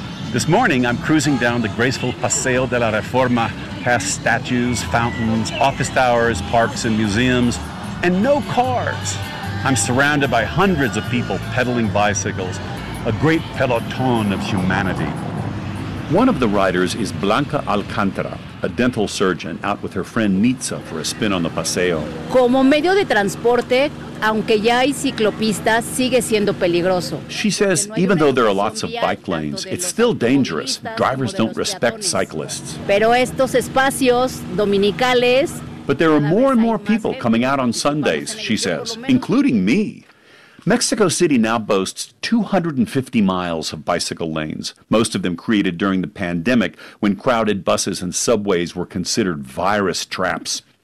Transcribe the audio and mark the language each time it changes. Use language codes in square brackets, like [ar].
[en] This morning, I'm cruising down the graceful Paseo de la Reforma, past statues, fountains, office towers, parks, and museums, and no cars. I'm surrounded by hundreds of people pedaling bicycles, a great peloton of humanity. One of the riders is Blanca Alcantara, a dental surgeon out with her friend Nitza for a spin on the paseo. [es] Como medio de transporte, aunque ya hay ciclopistas, sigue siendo peligroso. [en] She says even though there are lots of bike lanes, it's still dangerous. Drivers don't respect cyclists. [es] Pero estos espacios dominicales. [en] But there are more and more people coming out on Sundays, she says, including me. Mexico City now boasts 250 miles of bicycle lanes, most of them created during the pandemic when crowded buses and subways were considered virus traps.